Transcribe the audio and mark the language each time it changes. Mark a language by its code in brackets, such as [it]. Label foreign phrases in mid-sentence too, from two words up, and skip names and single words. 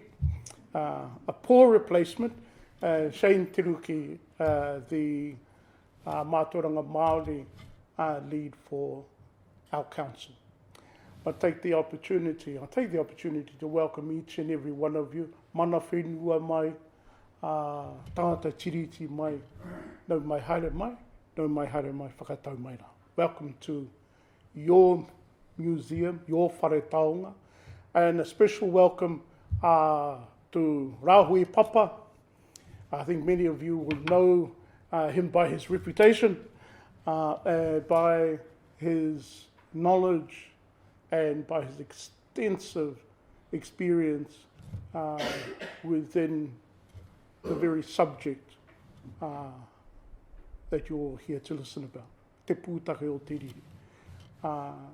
[en] A poor replacement, Shane Tiruki, the [mi] Mātauranga Māori [en] lead for our council. I take the opportunity to welcome each and every one of you. [mi] Mana whenua mai, tangata tiriti mai, nau mai haere mai, whakatau mai rā. [en] Welcome to your museum, your [mi] Whare Taonga, [en] and a special welcome to Rahui Papa. I think many of you will know him by his reputation, by his knowledge, and by his extensive experience within the very subject that you're here to listen about, Te Puutake o te Riri.